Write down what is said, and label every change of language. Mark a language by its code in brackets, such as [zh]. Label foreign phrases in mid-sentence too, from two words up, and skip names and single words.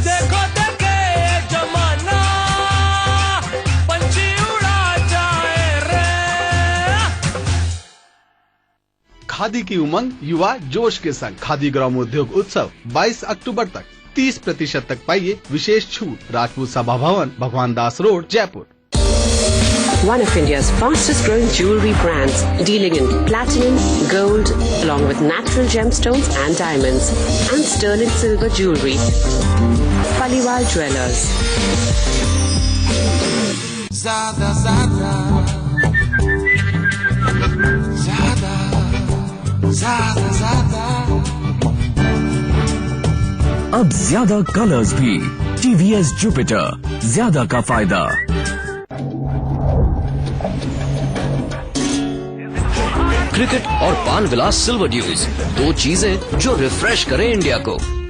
[hi] देखो देखे जमाना पंछी उड़ा जाए रे। खादी की उमंग, युवा जोश के संग खादी ग्रामोद्योग उत्सव 22 अक्टूबर तक 30% तक पाइए विशेष छूट। राजपूत सभा भवन, भगवान दास रोड, जयपुर। [en] One of India's fastest growing jewelry brands, dealing in platinum, gold, along with natural gemstones and diamonds, and sterling silver jewelry. Paliwal Jewellers. [hi] Zada, zada, zada, zada, zada. अब ज्यादा कलर्स भी। TVS जुपिटर, ज्यादा का फायदा। क्रिकेट और पान विलास सिल्वर ड्यूज, दो चीजें जो रिफ्रेश करें इंडिया को।